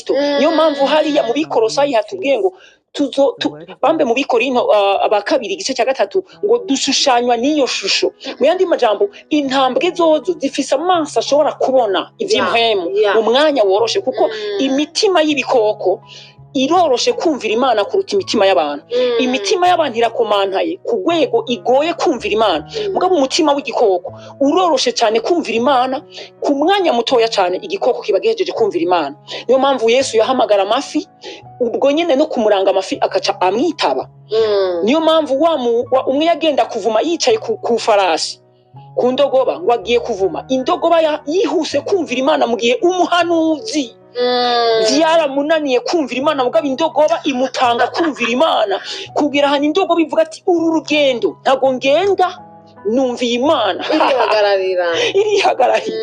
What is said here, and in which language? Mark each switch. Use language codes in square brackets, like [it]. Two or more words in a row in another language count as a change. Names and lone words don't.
[rn] Niyo mpamvu hariya mu Bikolosayi hatubwiye ngo bambe mu Bikorinto aba kabiri igice cya 3 ngo dushushanywa n'iyo shusho. Mu yandi majambo, intambwe zozo zifise amaso ashobora kubona ivy'impwemu mu mwanya woroshe, kuko imitima y'ibikoko iroroshe kumvira Imana kuruta imitima y'abantu. Imitima y'abantu irakomantaye ku rwego igoye kumvira Imana, mugabo umutima w'igikoko uroroshe cyane kumvira Imana. Ku mwanya mutoya cyane igikoko kiba gihejeje kumvira Imana. Niyo mpamvu Yesu yahamagara amafi, ubwo nyine no kumuranga amafi akaca amwitaba. Niyo mpamvu umwe yagenda kuvuma yicaye ku farasi ku ndogoba, ngo agiye kuvuma, indogoba yihuse kumvira Imana, mu gihe umuhanuzi byaramunaniye kumvira Imana, mugabo indogoba imutanga kumvira Imana, kugira hano indogoba ivuga ati uru rugendo ntago ngenda numviye Imana, irihagararira.